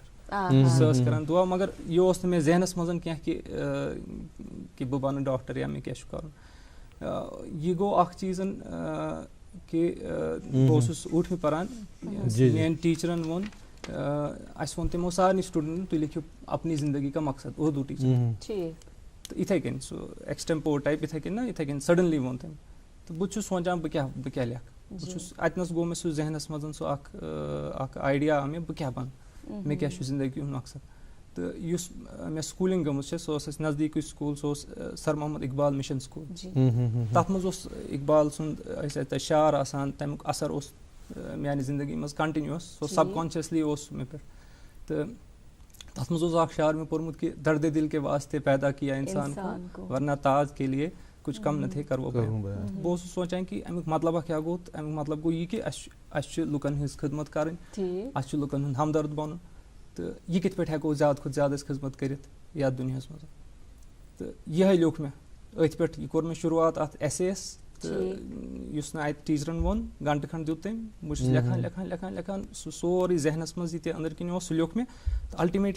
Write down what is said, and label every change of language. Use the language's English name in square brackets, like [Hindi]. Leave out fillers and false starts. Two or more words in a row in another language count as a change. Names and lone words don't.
[Kashmiri] سۄ ٲس کَران دُعا مگر یہِ اوس نہٕ مےٚ ذہنَس منٛز کینٛہہ کہِ بہٕ بَنہٕ ڈاکٹر یا مےٚ کیٛاہ چھُ کَرُن. یہِ گوٚو اَکھ چیٖزَن کہِ بہٕ اوسُس ٲٹھمہِ پَران میٛانہِ ٹیٖچرَن ووٚن اَسہِ ووٚن تِمو سارنٕے سٹوٗڈنٛٹَن تُہۍ لیکھِو [Urdu] اپنی زندگی کا مقصد [Kashmiri] اردوٗ ٹیٖچر تہٕ یِتھَے کٔنۍ سُہ [English] extempore type [Kashmiri] یِتھَے کٔنۍ نہ یِتھَے کٔنۍ سڈنلی ووٚن تٔمۍ تہٕ بہٕ چھُس سونٛچان بہٕ کیٛاہ لیکھٕ اتنس گو مےٚ سُہ ذہنس منٛز سُہ اکھ آیڈیا آو مےٚ بہٕ کیٛاہ بنہٕ مےٚ کیٛاہ چھُ زندگی ہُنٛد مقصد تہٕ یُس مےٚ سکوٗلِنٛگ گٔمٕژ چھِ سُہ اوس اَسہِ نزدیٖکٕے سکوٗل سُہ اوس سر محمد اقبال مِشن سکوٗل تَتھ منٛز اوس اقبال سُنٛد ٲسۍ تَتہِ شعر آسان تَمیُک اثر اوس میانہِ زندگی منٛز کنٹِنیوٗوَس سُہ اوس سب کانشیسلی اوس سُہ مےٚ پٮ۪ٹھ تہٕ تَتھ منٛز اوس اکھ شعر مےٚ پوٚرمُت کہِ [Urdu] دردِ دل کے واسطے پیدا کیا انسان کو ورنہ تاج کے لیے کچھ کم نہ تھے کرو بیان [Kashmiri] بہٕ اوسُس سونٛچان کہِ امیُک مطلبہ کیٛاہ گوٚو تہٕ امیُک مطلب گوٚو یہِ کہِ اَسہِ چھُ لُکن ہٕنٛز خدمت کَرٕنۍ اَسہِ چھُ لُکن ہُنٛد ہمدرد بنُن تہٕ یہِ کِتھ پٲٹھۍ ہٮ۪کو زیادٕ کھۄتہٕ زیادٕ أسۍ خدمت کٔرِتھ یتھ دُنیاہس منٛز تہٕ یِہے لیوٚکھ مےٚ أتھۍ پٮ۪ٹھ یہِ کوٚر مےٚ شروعات اَتھ ایسیَس تہٕ یُس نہٕ اَتہِ ٹیٖچرن ووٚن گنٹہٕ کھنٛڈ دیُت تٔمۍ بہٕ چھُس لیکھان سُہ سورُے ذہنس منٛز یہِ تہِ أنٛدٕرۍ کِنۍ اوس سُہ لیوٚکھ مےٚ تہٕ الٹِمیٹلی